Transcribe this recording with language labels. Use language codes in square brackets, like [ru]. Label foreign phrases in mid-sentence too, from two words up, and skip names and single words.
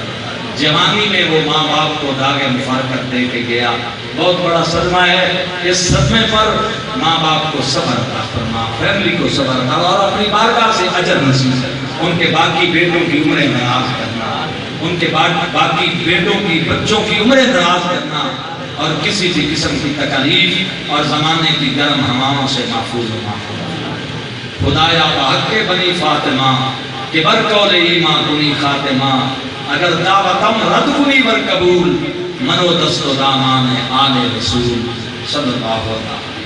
[ur] جوانی میں وہ ماں باپ کو داغ مفارقت دے کے گیا، بہت بڑا صدمہ ہے، اس صدمے پر ماں باپ کو صبر عطا فرما، فیملی کو صبر عطا، اور اپنی بارگاہ سے اجر نصیب کر، ان کے باقی بیٹوں کی عمریں دراز کرنا، ان کے باقی بیٹوں کی بچوں کی عمریں دراز کرنا، اور کسی بھی قسم کی تکلیف اور زمانے کی گرم ہواؤں سے محفوظ و محفوظ۔ [fa] خدایا بحق بنی فاطمہ کہ برقول ایمان کنی خاتمہ، اگر دعوتم رد کنی بر قبول، منو دست و دامان آل رسول [ar] صلی اللہ علیہ وسلم۔